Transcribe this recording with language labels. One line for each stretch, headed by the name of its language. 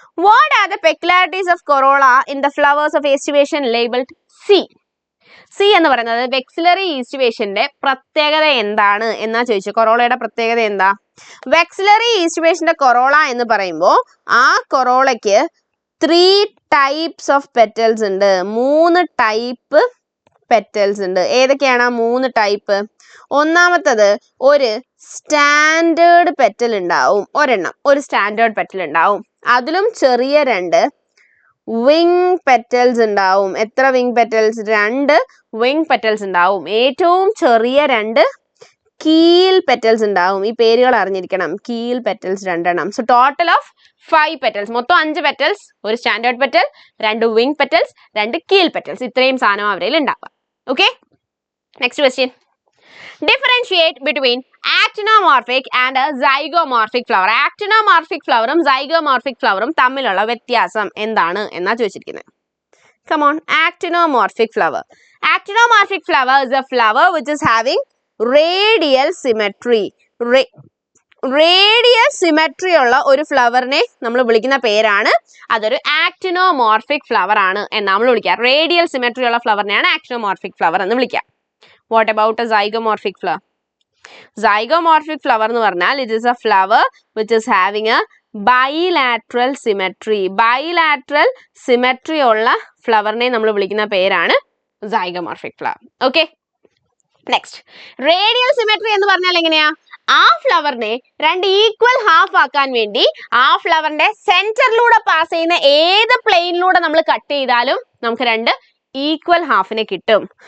English: What are the peculiarities of corolla in the flowers of aestivation labeled C?
Malayalam: C എന്ന് പറയുന്നത് വെക്സിലറി ഈസ്റ്റുവേഷന്റെ പ്രത്യേകത എന്താണ് എന്നാ ചോദിച്ചു. കൊറോളയുടെ പ്രത്യേകത എന്താ? വെക്സിലറി ഈസ്റ്റുവേഷന്റെ കൊറോള എന്ന് പറയുമ്പോൾ ആ കൊറോളയ്ക്ക്
English: 3 types of petals
Malayalam: ഉണ്ട്. 3 ടൈപ്പ് പെറ്റൽസ് ഉണ്ട്. ഏതൊക്കെയാണ് ആ 3 ടൈപ്പ്? ഒന്നാമത്തത് ഒരു സ്റ്റാൻഡേർഡ് പെറ്റൽ ഉണ്ടാവും, ഒരെണ്ണം, ഒരു സ്റ്റാൻഡേർഡ് പെറ്റൽ ഉണ്ടാവും. അതിലും ചെറിയ 2 വിങ് പെറ്റൽസ് ഉണ്ടാവും. എത്ര വിങ് പെറ്റൽസ്? 2 വിങ് പെറ്റൽസ് ഉണ്ടാവും. ഏറ്റവും ചെറിയ 2 കീൽ പെറ്റൽസ് ഉണ്ടാവും. ഈ പേരുകൾ അറിഞ്ഞിരിക്കണം. കീൽ പെറ്റൽസ് 2 എണ്ണം. So total of 5 petals. മൊത്തം 5 പെറ്റൽസ്, ഒരു സ്റ്റാൻഡേർഡ് പെറ്റൽ, 2 വിങ് പെറ്റൽസ്, 2 കീൽ പെറ്റൽസ്. ഇത്രയും സാധനം അവരിൽ ഉണ്ടാവാം. Okay, next question.
English: Differentiate between actinomorphic and a zygomorphic flower.
Malayalam: Actinomorphic flower ഉം zygomorphic flower ഉം തമ്മിലുള്ള വ്യത്യാസം എന്താണ് എന്നാ ചോദിച്ചിരിക്കുന്നത്.
English: Come on, actinomorphic flower. Actinomorphic flower is a flower which is having radial symmetry.
Malayalam: Radial symmetry ഉള്ള ഒരു ഫ്ലവറിനെ നമ്മൾ വിളിക്കുന്ന പേരാണ്, അതൊരു ആക്ടിനോമോർഫിക് ഫ്ലവർ ആണ് എന്ന് നമ്മൾ വിളിക്കുക. റേഡിയൽ സിമെട്രി ഉള്ള ഫ്ലവറിനെയാണ് ആക്ടിനോമോർഫിക് ഫ്ലവർ എന്ന് വിളിക്കുക.
English: What about a zygomorphic flower? Zygomorphic flower
Malayalam: എന്ന് പറഞ്ഞാൽ
English: it is a flower which is having a bilateral symmetry.
Malayalam: Bilateral symmetry ഉള്ള ഫ്ലവറിനെ നമ്മൾ വിളിക്കുന്ന പേരാണ് zygomorphic flower. Okay, next. Radial symmetry എന്ന് പറഞ്ഞാൽ എങ്ങനെയാ? ആ ഫ്ലവറിനെ 2 ഈക്വൽ ഹാഫ് ആക്കാൻ വേണ്ടി ആ ഫ്ലവറിന്റെ സെന്ററിലൂടെ പാസ് ചെയ്യുന്ന ഏത് പ്ലെയിനിലൂടെ നമ്മൾ കട്ട് ചെയ്താലും നമുക്ക് 2 equal halfനെ കിട്ടും.